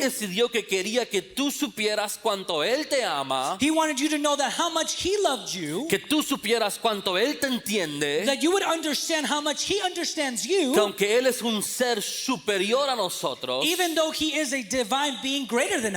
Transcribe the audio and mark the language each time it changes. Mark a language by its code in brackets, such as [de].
[es] decidió que quería que tú supieras cuánto Él te ama, [en] He wanted you to know that how much he loved you, [es] que tú supieras cuánto Él te entiende, [en] that you would understand how much he understands [es] que [en] you, [es] aunque Él es un ser superior a nosotros, [en] even though he is a divine being greater than